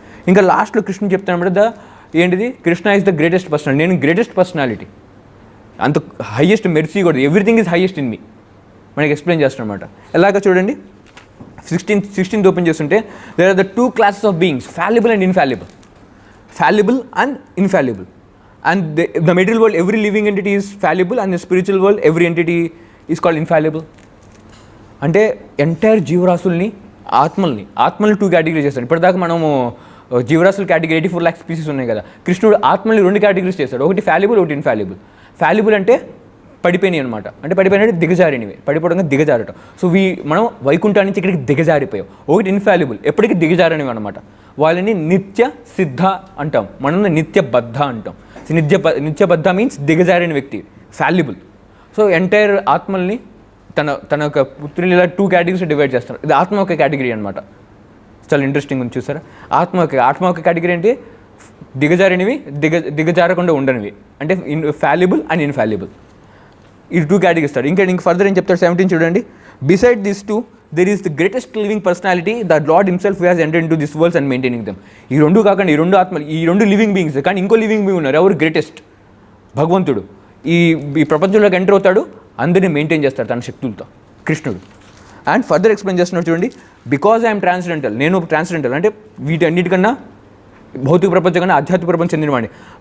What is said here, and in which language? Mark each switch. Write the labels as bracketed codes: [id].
[te] ఇంకా లాస్ట్లో కృష్ణుడు చెప్తాను ఏంటిది, [en] Krishna is the greatest personality. [te] నేను గ్రేటెస్ట్ పర్సనాలిటీ, అంత హైయెస్ట్ మెర్సీ కూడా, [en] everything is highest in me [te] మనకి ఎక్స్ప్లెయిన్ చేస్తాను అనమాట. ఎలాగ చూడండి 16th ఓపెన్ చేస్తుంటే, [en] There are the 2 classes of beings, fallible and infallible. Fallible and infallible. And the material world, every living entity is fallible, and the spiritual world, every entity is called infallible. [te] అంటే entire జీవరాశుల్ని ఆత్మల్ని 2 categories చేస్తాడు. ఇప్పటిదాకా మనము జీవరాశుల category 84 lakhs species ఉన్నాయి కదా, కృష్ణుడు ఆత్మల్ని 2 categories చేస్తాడు. ఒకటి ఫ్యాలిబుల్, ఒకటి ఇన్ఫాలిబుల్. ఫ్యాలిబుల్ అంటే పడిపోయినాయి అనమాట, అంటే పడిపోయినట్టు దిగజారినవి, పడిపోవడంగా దిగజారటం. సో మనం వైకుంఠాన్ని నుంచి ఇక్కడికి దిగజారిపోయాం. ఒకటి ఇన్ఫాలిబుల్, ఎప్పటికీ దిగజారనివి అనమాట. వాళ్ళని నిత్య సిద్ధ అంటాం, మనం నిత్యబద్ధ అంటాం. నిత్యబద్ధ మీన్స్ దిగజారిన వ్యక్తి, ఫ్యాలిబుల్. సో ఎంటైర్ ఆత్మల్ని తన యొక్క పుత్రులు ఇలా 2 కేటగిరీస్ డివైడ్ చేస్తారు. ఇది ఆత్మ ఒక కేటగిరీ అనమాట. చాలా ఇంట్రెస్టింగ్ ఉంది చూసారా. ఆత్మ ఒక కేటగిరీ అంటే దిగజారినవి, దిగజారకుండా ఉండనివి, అంటే ఫ్యాలిబుల్ అండ్ ఇన్ఫాలిబుల్. ఈ 2 కేటగిరీస్ ఇస్తాడు. ఇంకా ఫర్దర్ ఏం చెప్తాడు 17 చూడండి. [en] Beside this 2 there is the greatest living personality, the Lord himself who has entered into this world and maintaining them. [te] ఈ 2 కాకుండా ఈ 2 ఆత్మలు, ఈ 2 లివింగ్ బీయింగ్స్, కానీ ఇంకో లివింగ్ బీయింగ్ ఉన్నారు. ఎవరు? గ్రేటెస్ట్ భగవంతుడు. ఈ ప్రపంచంలోకి ఎంటర్ అవుతాడు, అందరినీ మెయింటైన్ చేస్తాడు తన శక్తులతో కృష్ణుడు. అండ్ ఫర్దర్ ఎక్స్ప్లెయిన్ చేస్తున్నాడు చూడండి. [en] because I'm transcendental, [te] నేను ట్రాన్స్డెంటల్ అంటే వీటన్నిటికన్నా, భౌతిక ప్రపంచం కన్నా ఆధ్యాత్మిక ప్రపంచం చెందినవాడిని.